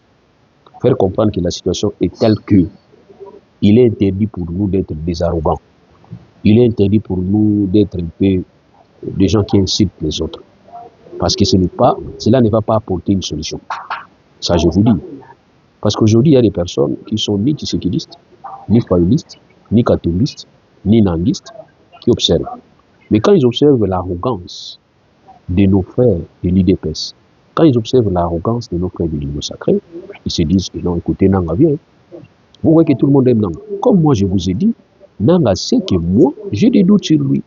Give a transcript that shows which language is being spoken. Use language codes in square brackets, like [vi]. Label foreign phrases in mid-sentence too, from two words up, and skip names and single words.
[fr] Faire comprendre que la situation est telle que il est interdit pour nous d'être des arrogants. Il est interdit pour nous d'être un peu des gens qui incitent les autres. Parce que cela ne va pas apporter une solution. Ça, je vous dis. Parce qu'aujourd'hui, il y a des personnes qui sont ni tshisekidistes, ni fayolistes, ni catholistes, ni nanguistes, qui observent. Mais quand ils observent l'arrogance de nos frères de l'IDPS, quand ils observent l'arrogance de nos frères de l'Union sacrée, ils se disent que non, écoutez, Nanga vient. Vous voyez que tout le monde aime Nanga. Comme moi, je vous ai dit, Nanga sait que moi, j'ai des doutes sur lui.